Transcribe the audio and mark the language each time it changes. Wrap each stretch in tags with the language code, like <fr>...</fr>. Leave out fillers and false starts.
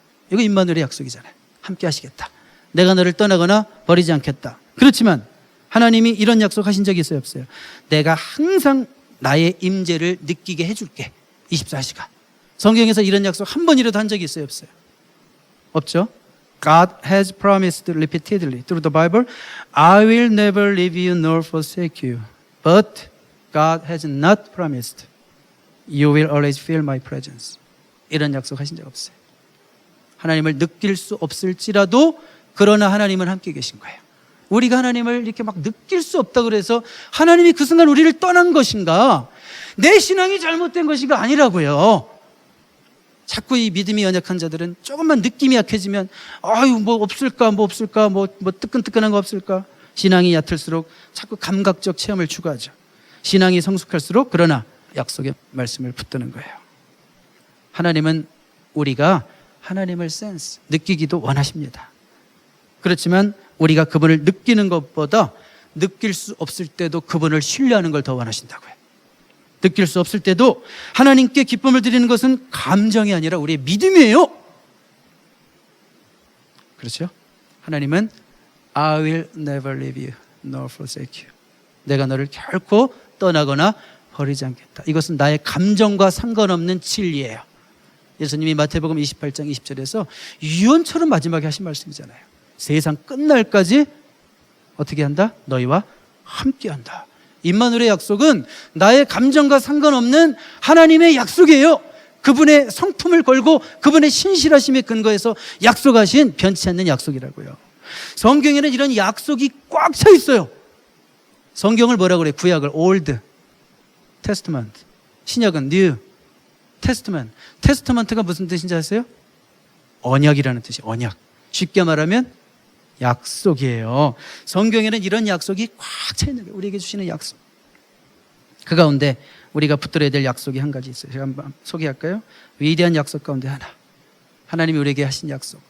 <ko>이거 임마누엘의 약속이잖아요. 함께 하시겠다. 내가 너를 떠나거나 버리지 않겠다. 그렇지만 하나님이 이런 약속하신 적이 있어요, 없어요? 내가 항상 나의 임재를 느끼게 해줄게. 24시간. 성경에서 이런 약속 한 번이라도 한 적이 있어요, 없어요? 없죠?</ko> <en>God has promised repeatedly through the Bible, I will never leave you nor forsake you. But God has not promised you will always feel my presence.</en> <ko>이런 약속 하신 적 없어요. 하나님을 느낄 수 없을지라도 그러나 하나님은 함께 계신 거예요. 우리가 하나님을 이렇게 막 느낄 수 없다 그래서 하나님이 그 순간 우리를 떠난 것인가, 내 신앙이 잘못된 것인가 아니라고요. 자꾸 이 믿음이 연약한 자들은 조금만 느낌이 약해지면 아유 뭐 없을까 뭐 뜨끈뜨끈한 거 없을까. 신앙이 얕을수록 자꾸 감각적 체험을 추구하죠. 신앙이 성숙할수록 그러나 약속의 말씀을 붙드는 거예요. 하나님은 우리가 하나님을 느끼기도 원하십니다. 그렇지만 우리가 그분을 느끼는 것보다 느낄 수 없을 때도 그분을 신뢰하는 걸 더 원하신다고요. 느낄 수 없을 때도 하나님께 기쁨을 드리는 것은 감정이 아니라 우리의 믿음이에요. 그렇죠?</ko> <en>하나님은 I will never leave you nor forsake you.</en> <ko>내가 너를 결코 떠나거나 버리지 않겠다. 이것은 나의 감정과 상관없는 진리예요. 예수님이 마태복음 28장 20절에서 유언처럼 마지막에 하신 말씀이잖아요. 세상 끝날까지 어떻게 한다? 너희와 함께한다. 임마누엘의 약속은 나의 감정과 상관없는 하나님의 약속이에요. 그분의 성품을 걸고 그분의 신실하심에 근거해서 약속하신 변치 않는 약속이라고요. 성경에는 이런 약속이 꽉 차 있어요. 성경을 뭐라고 그래요? 구약을 Old Testament, 신약은 New Testament. 테스트먼트가 무슨 뜻인지 아세요? 언약이라는 뜻이에요. 언약. 쉽게 말하면 약속이에요. 성경에는 이런 약속이 꽉 차 있는 거예요. 우리에게 주시는 약속. 그 가운데 우리가 붙들어야 될 약속이 한 가지 있어요. 제가 한번 소개할까요? 위대한 약속 가운데 하나. 하나님이 우리에게 하신 약속.</ko>